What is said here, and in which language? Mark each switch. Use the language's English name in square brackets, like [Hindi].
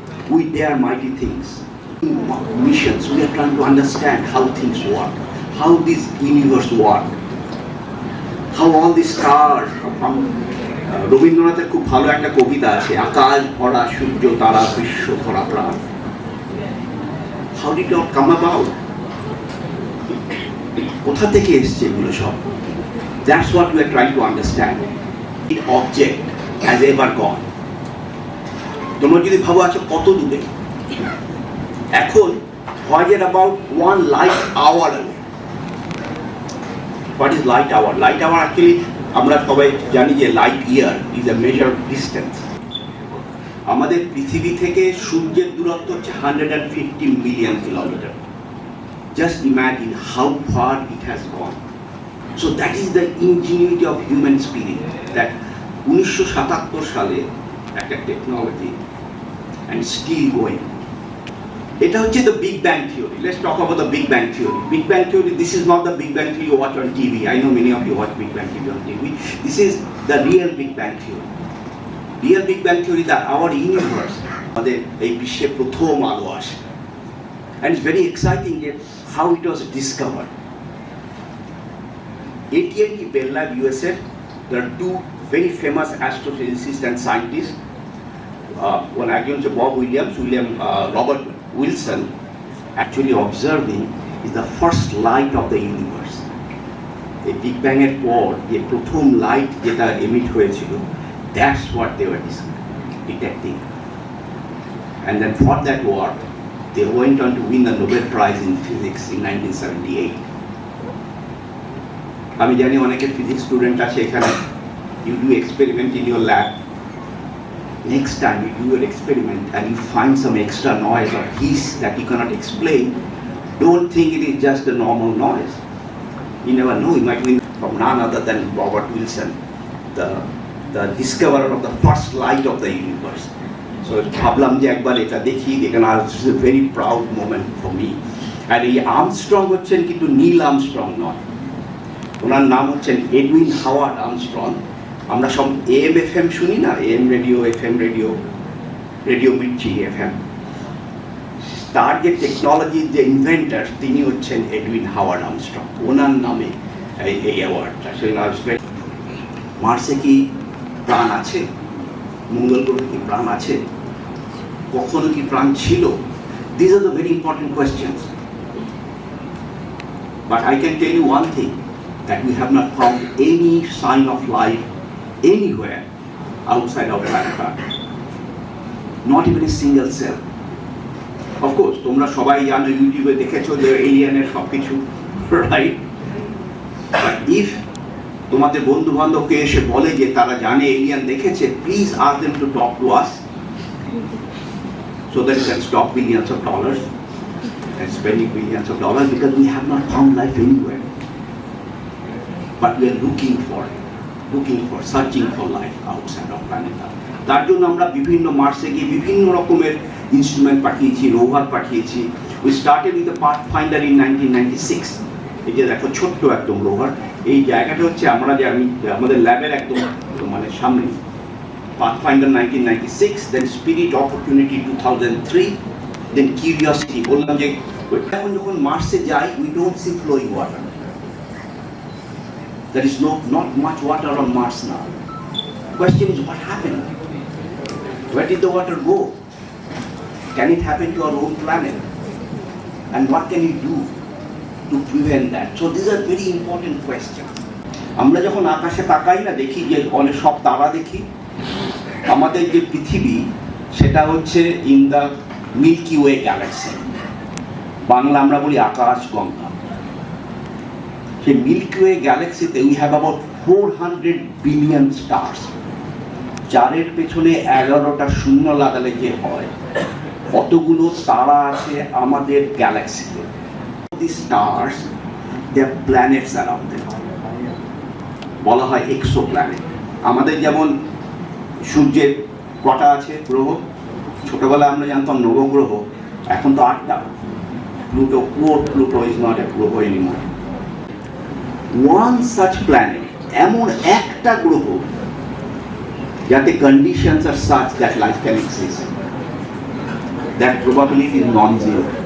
[English] We dare mighty things. Missions, we are trying to understand how things work, how this universe works, how all these stars from [Bangla] রবীন্দ্রনাথের খুব ভালো একটা কবিতা আছে, আকাশ ভরা সূর্য তারা বিশ্ব ভরা প্রাণ। [English] How did it all come about? [Bangla] কোথা থেকে এসছে এগুলো সব? [English] That's what we are trying to understand. The object has ever gone. [Bangla] তোমরা যদি ভাবো আচ্ছা কত দূরে, এখন [English] Voyager about 1 light hour away. What is light hour? Light hour actually [Bangla] আমরা সবাই জানি যে [English] Light year is a measure of distance. [Bangla] আমাদের পৃথিবী থেকে সূর্যের দূরত্ব হচ্ছে 150 million kilometre. [English] just imagine how far it has gone. So that is the ingenuity of human spirit, that [Bangla] 1977 সালে একটা টেকনোলজি [English] and still going. [Bangla] এটা হচ্ছে [English] the Big Bang Theory. Let's talk about the Big Bang Theory. Big Bang Theory, this is not the Big Bang Theory you watch on TV. I know many of you watch Big Bang Theory on TV. This is the real Big Bang Theory. Real Big Bang Theory, that our universe, [Bangla] আমাদের এই বিশ্বে প্রথম আলো আসে। [English] And it's very exciting how it was discovered. AT&T Bell Lab, USA, there are two very famous astrophysicists and scientists. One [Bangla] একজন হচ্ছে [English] Bob Williams, Robert Wilson, actually observing is the first light of the universe. [Bangla] The Big Bang এর পর যে প্রথম light যেটা emit হয়েছিল, [English] that's what they were detecting. And then for that work, they went on to win the Nobel Prize in Physics in 1978. [Bangla] আমি জানি অনেকের physics student আছে এখানে, [English] you do experiment in your lab. Next time you do an experiment and you find some extra noise or hiss that you cannot explain, don't think it is just a normal noise. You never know, it might be from none other than Robert Wilson, the discoverer of the first light of the universe. So [Bangla] ভাবলাম যে একবার এটা দেখি, এখানে [English] this is a very proud moment for me. [Bangla] আর এই Armstrong হচ্ছেন কিন্তু Neil Armstrong নয়, ওনার নাম হচ্ছেন এডউইন হাওয়ার্ড আর্মস্ট্রং। আমরা সব AM FM শুনি না, AM radio, FM radio, radio Mirchi FM, তার যে টেকনোলজির যে ইনভেন্টার তিনি হচ্ছেন এডউইন হাওয়ার্ড আর্মস্ট্রং, ওনার নামে এই অ্যাওয়ার্ডটা। মার্সে কি প্রাণ আছে? মঙ্গল গ্রহে কি প্রাণ আছে? কখনো কি প্রাণ ছিল? [English] These are the very important questions. But I can tell you one thing, that we have not found any sign of life anywhere outside our planet Earth. Not even a single cell. Of course, [Bangla] তোমরা সবাই জানো, ইউটিউবে দেখেছো যে এলিয়েনের সবকিছু, right? [English] But if [Bangla] তোমাদের বন্ধু বান্ধবকে এসে বলে যে তারা জানে এলিয়েন দেখেছে, [English] Please ask them to talk to us so that we can stop billions of dollars and spending billions of dollars, because we have not found life anywhere. But we are looking for, searching for life outside of planet Earth. [Bangla] তার জন্য আমরা বিভিন্ন মার্সে গিয়ে বিভিন্ন রকমের instrument পাঠিয়েছি, rover পাঠিয়েছি। [English] We started with the Pathfinder in 1996. [Bangla] এই যে দেখো ছোট্ট একদম রোভার, এই জায়গাটা হচ্ছে আমাদের ল্যাবের একদম মানে সামনে। [English] Pathfinder 1996, then Spirit Opportunity 2003, then Curiosity. [Bangla] বললাম যে এখন যখন মার্সে যাই, [English] we don't see flowing water. There is not much water on Mars now. Question is, what happened? Where did the water go? Can it happen to our own planet? And what can we do to prevent that? So these are very important questions. [Bangla] আমরা যখন আকাশে তাকাই না, দেখি যে অনেক সব তারা দেখি, আমাদের যে পৃথিবী সেটা হচ্ছে [English] in the milky way galaxy, [Bangla] Bangla আমরা বলি আকাশ গঙ্গা। সেই milky way গ্যালাক্সিতে [English] We have about 400 billion stars. [Bangla] চারের পেছনে 11টা শূন্য লাগালে যে হয়, কতগুলো তারা আছে আমাদের গ্যালাক্সিতে। [English] These stars, they are planets around them. [Bangla] বলা হয় এক্সো প্ল্যানেট। আমাদের যেমন সূর্যের কটা আছে গ্রহ, ছোটবেলায় আমরা জানতাম নবগ্রহ, এখন তো 8টা। [English] Pluto is not a graha anymore. One such planet, [Bangla] এমন একটা গ্রহ যাতে [English] conditions are such that life can exist, that probability is non-zero.